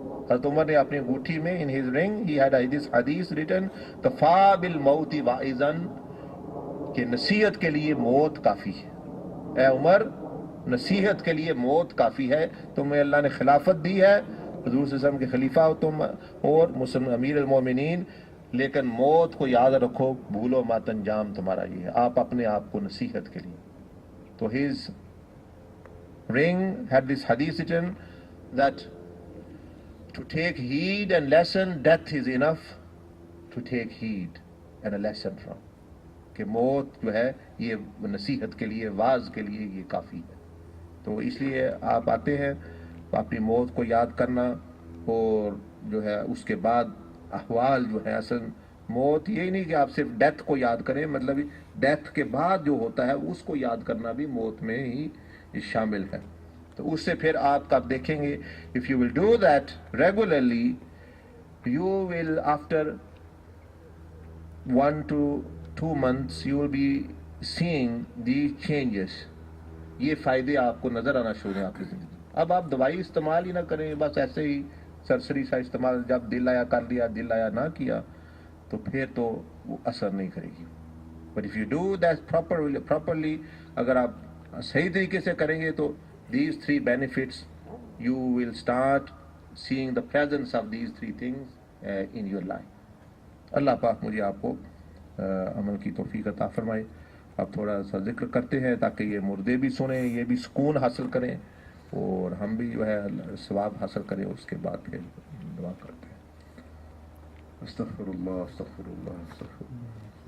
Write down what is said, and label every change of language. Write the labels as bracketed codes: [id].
[ur] حضرت عمر نے اپنی انگوٹھی میں [en] in his ring he had this hadith written [ar] کفا بالموت واعظا، [ur] کہ نصیحت کے لیے موت کافی ہے. اے عمر، نصیحت کے لیے موت کافی ہے. تمہیں اللہ نے خلافت دی ہے، حضور صلی اللہ علیہ وسلم کے خلیفہ ہو تم اور مسلم امیر المومنین، لیکن موت کو یاد رکھو، بھولو مات انجام تمہارا یہ ہے. آپ اپنے آپ کو نصیحت کے لیے. تو [en] his ring had this hadith written that to take heed and lesson, death is enough to take heed and a lesson from. [ur] کہ موت جو ہے یہ نصیحت کے لیے، واعظ کے لیے یہ کافی ہے. تو اس لیے آپ آتے ہیں اپنی موت کو یاد کرنا، اور جو ہے اس کے بعد احوال جو ہے، اصل موت یہی نہیں کہ آپ صرف ڈیتھ کو یاد کریں، مطلب ڈیتھ کے بعد جو ہوتا ہے اس کو یاد کرنا بھی موت میں ہی شامل ہے. تو اس سے پھر آپ کا دیکھیں گے [en] if you will do that regularly you will after 1 to 2 months you will be seeing these changes. [ur] یہ فائدے آپ کو نظر آنا شروع ہیں آپ کی زندگی. اب آپ دوائی استعمال ہی نہ کریں، بس ایسے ہی سرسری سا استعمال، جب دل آیا کر لیا، دل آیا نہ کیا، تو پھر تو وہ اثر نہیں کرے گی. [en] But if you do that properly, [ur] اگر آپ صحیح طریقے سے کریں گے [en] تو these three benefits, you will start seeing the presence of these three things in your life. [ur] اللہ پاک مجھے آپ کو عمل کی توفیق عطا فرمائے. اب تھوڑا سا ذکر کرتے ہیں تاکہ یہ مردے بھی سنیں, یہ بھی سکون حاصل کریں اور ہم بھی جو ہے ثواب حاصل کریں. اس کے بعد پھر دعا کرتے ہیں. [ar] استغفر اللہ استغفر اللہ [ur] استغفر اللہ.